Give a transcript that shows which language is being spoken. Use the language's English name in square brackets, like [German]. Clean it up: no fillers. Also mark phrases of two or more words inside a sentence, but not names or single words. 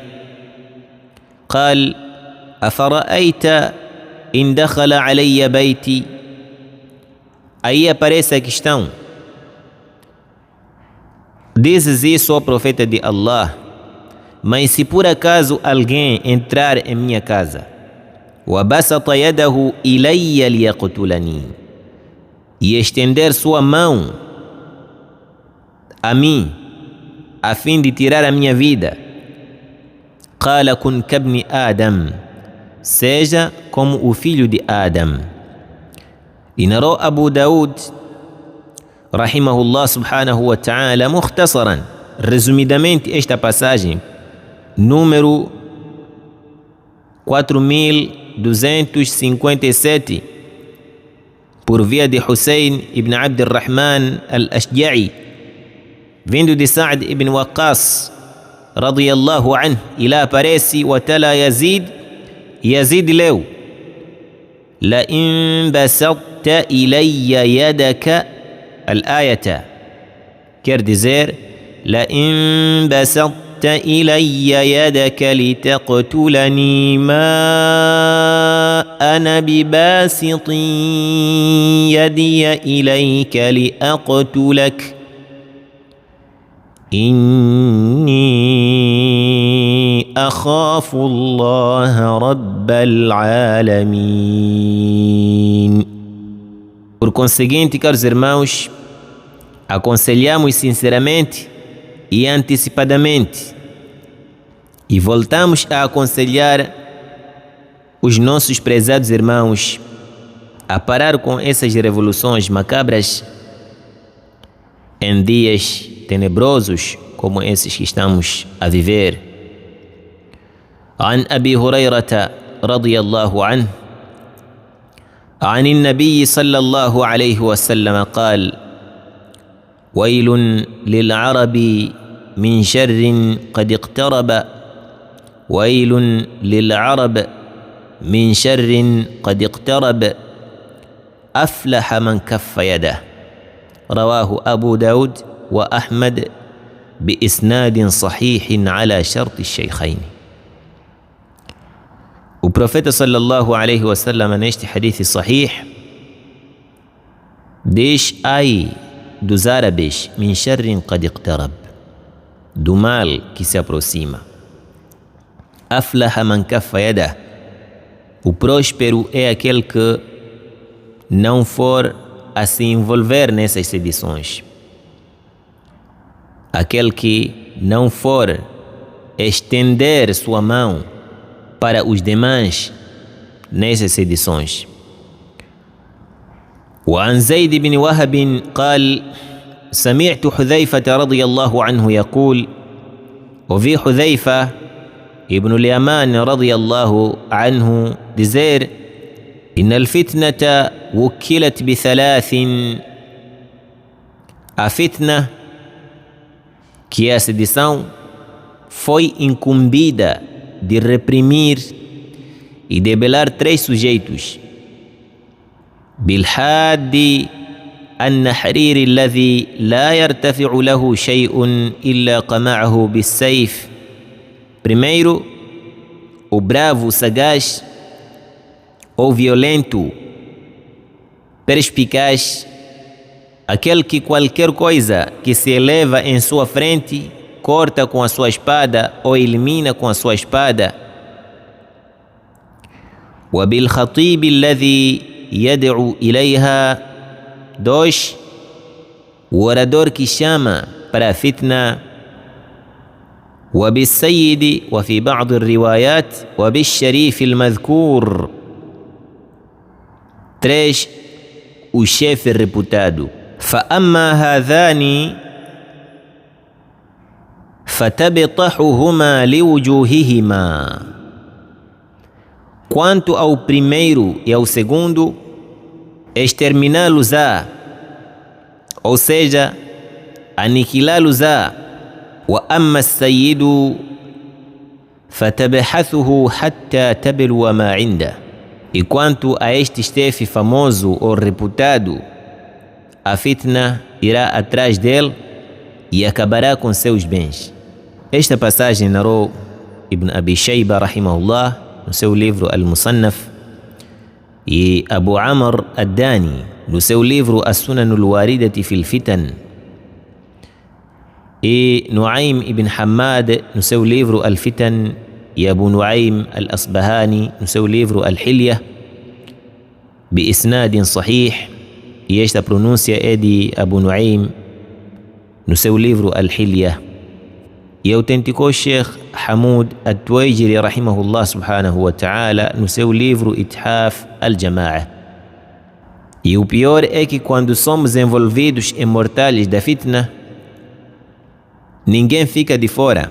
[Arabic] قال: "أفرأيت إن دخل علي بيتي". [Portuguese] Aí aparece a questão: dizes isso, ó profeta de Allah, mas se por acaso alguém entrar em minha casa, [Arabic] وَبَسَطَ يَدَهُ إِلَيَّ لِيَقْتُلَنِي, [Portuguese] e estender sua mão a mim, a fim de tirar a minha vida, [Arabic] قَالَ كُنْ كَابْنِ آدَمَ, [Portuguese] seja como o filho de Adam. E narrou Abu Daud [Arabic] رحمه الله سبحانه وتعالى مختصرا, [Portuguese] resumidamente, esta passagem, número 4257, por via de Hussein ibn Abd al-Rahman al-Ashja'i, vindo de Sa'd ibn Waqqas [Arabic] رضي الله عنه, [Portuguese] e lá aparece Watala Yazid. [Arabic] Yazid leu: لئن بسطت إلي يدك الآية, [Portuguese] quer dizer, [Arabic] لئن بسطت إلي يدك لتقتلني ما أنا بباسط يدي إليك لأقتلك إني أخاف الله رب العالمين. [Portuguese] Por conseguinte, caros irmãos, aconselhamos sinceramente e antecipadamente, e voltamos a aconselhar os nossos prezados irmãos a parar com essas revoluções macabras em dias tenebrosos como esses que estamos a viver. [Arabic] عن أبي هريرة رضي الله عنه عن النبي صلى الله عليه وسلم قال: ويل للعرب من شر قد اقترب، ويل للعرب من شر قد اقترب، أفلح من كف يده. رواه أبو داود وأحمد بإسناد صحيح على شرط الشيخين. [Portuguese] O profeta [Arabic] صلى الله عليه وسلم, [Portuguese] neste [Arabic] حديث صحيح, [Portuguese] diz: ai dos árabes, [Arabic] من شر قد اقترب, [Portuguese] do mal que se aproxima. [Arabic] أفلح من كف يده, [Portuguese] o próspero é aquele que não for a se envolver nessas sedições, aquele que não for estender sua mão para os demais nessas sedições. [Arabic] وعن زيد بن وهب قال: سمعت حذيفة رضي الله عنه يقول، وفي حذيفة ابن اليمان رضي الله عنه dizer: إن الفتنة وكلت بثلاث. [Portuguese] A fitna, que é a sedição, foi incumbida de reprimir e debelar três sujeitos: [Arabic] بالحاد النحرير الذي لا يرتفع له شيء إلا قمعه بالسيف. [Portuguese] Primeiro, o bravo sagaz ou violento, perspicaz, aquele que qualquer coisa que se eleva em sua frente corta com a sua espada ou elimina com a sua espada. [Arabic] وبالخطيب الذي يدعو إليها. [Portuguese] Dois, o orador que chama para a fitna. [Arabic] وبالسيد وفي بعض الروايات وبالشريف المذكور. [Portuguese] Três, o chefe reputado. [Arabic] فأما هذان فتبطحهما لوجوههما. [Portuguese] Quanto ao primeiro e ao segundo, exterminá-los-á, ou seja, aniquilá-los-á. [Arabic] وأما السيد فتبحثه حتى تبلو ما عنده. [Portuguese] E quanto a este chefe famoso ou reputado, a fitna irá atrás dele e acabará com seus bens. Esta passagem narrou Ibn Abi Shayba rahimahullah no seu livro Al-Musannaf, e Abu Amr Ad-Dani no seu livro As-Sunan al-Waridati fil Fitan, e Nuaym ibn Hammad no seu livro Al-Fitan, e Abu Nuaym Al-Asbahani no seu livro Al-Hilya, [Arabic] بإسناد صحيح, [Portuguese] e esta pronúncia é de Abu Nuaym no seu livro Al-Hilya, e autenticou Sheikh Hamoud At-Tuwaijiri [Arabic] رحمه الله سبحانه وتعالى [Portuguese] no seu livro Ithaf Al-Jama'a. E o pior é que quando somos envolvidos em mortalhas da fitna, ninguém fica de fora.